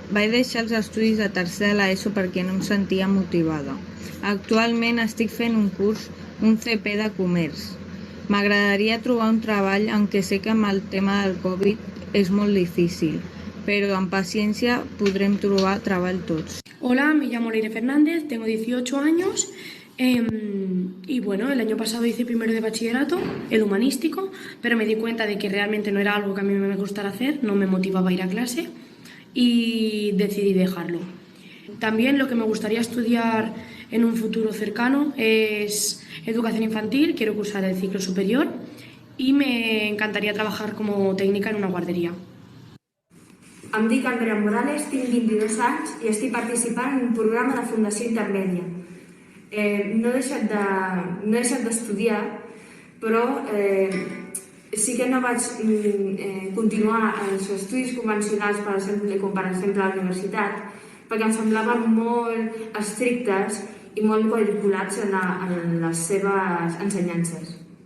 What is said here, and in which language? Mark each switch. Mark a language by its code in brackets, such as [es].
[ca] Vaig deixar els estudis de tercer de l'ESO perquè no em sentia motivada. Actualment estic fent un curs, un CP de comerç. M'agradaria trobar un treball, [es] aunque [ca] sé que amb el tema del Covid és molt difícil, [es] pero [ca] amb paciencia podrem trobar treball tots. [es] Hola, me llamo Leire Fernández, tengo 18 años y bueno, el año pasado hice primero de bachillerato, el humanístico, pero me di cuenta de que realmente no era algo que a mí me gustara hacer, no me motivaba ir a clase y decidí dejarlo. También lo que me gustaría estudiar en un futuro cercano es educación infantil, quiero cursar el ciclo superior y me encantaría trabajar como técnica en una guardería. [ca] Em dic Andrea Morales, tinc 22 anys i estic participant en un programa de Fundació Intermèdia. No he deixat d'estudiar, però sí que no vaig continuar els estudis convencionals, com per exemple a la universitat, perquè em semblaven molt estrictes i molt quadriculats en les seves ensenyances.